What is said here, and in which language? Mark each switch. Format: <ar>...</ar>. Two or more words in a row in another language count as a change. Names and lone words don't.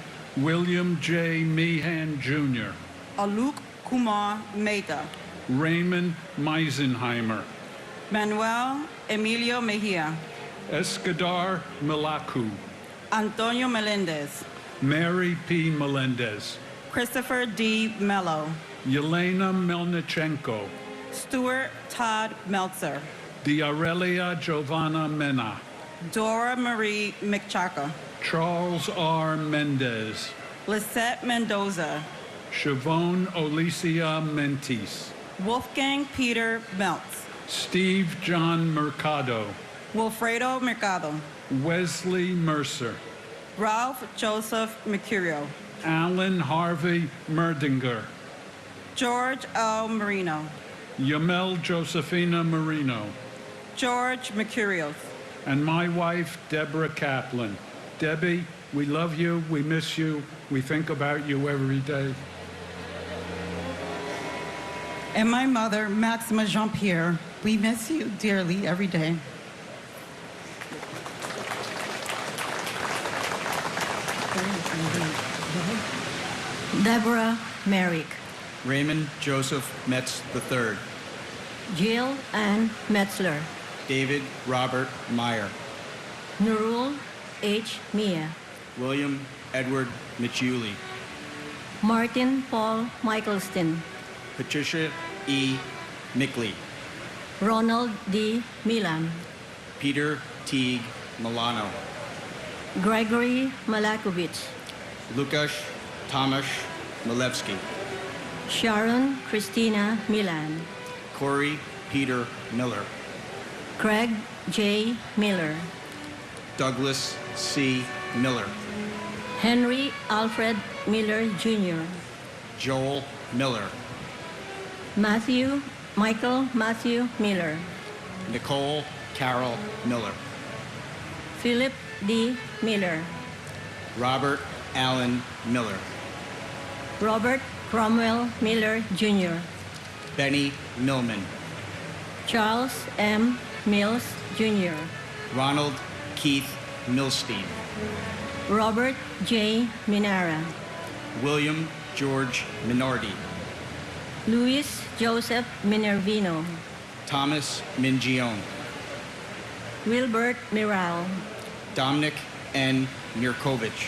<en>William J. Meehan, Jr. Aluk Kumar Mehta. Raymond Meisenheimer. Manuel Emilio Mejia. Escadar Malacu. Antonio Melendez. Mary P. Melendez. Christopher D. Mello. Yelena Melnichenko. Stuart Todd Meltzer. Diarelia Giovanna Mena. Dora Marie McChaka. Charles R. Mendez. Lisette Mendoza. Siobhan Olicia Mentis. Wolfgang Peter Meltz. Steve John Mercado. Wilfredo Mercado. Wesley Mercer. Ralph Joseph Mercurio. Alan Harvey Merdinger. George L. Marino. Yamel Josephina Marino. George Mercurios. And my wife, Deborah Kaplan. Debbie, we love you, we miss you, we think about you every day. And my mother, Maxima Jean-Pierre, we miss you dearly every day. Deborah Merrick. Raymond Joseph Metz III. Jill Ann Metzler. David Robert Meyer. Nurul H. Mia. William Edward Michuli. Martin Paul Michaelston. Patricia E. Mickley. Ronald D. Milan. Peter Teague Milano. Gregory Malakovich. Lukasz Tomasz Milewski. Sharon Christina Milan. Corey Peter Miller. Craig J. Miller. Douglas C. Miller. Henry Alfred Miller Jr. Joel Miller. Michael Matthew Miller. Nicole Carol Miller. Philip D. Miller. Robert Allen Miller. Robert Cromwell Miller Jr. Benny Millman. Charles M. Mills Jr. Ronald Keith Milstein. Robert J. Minara. William George Minardi. Luis Joseph Minervino. Thomas Mingione. Wilbert Miral. Dominic N. Mirkovich.</en>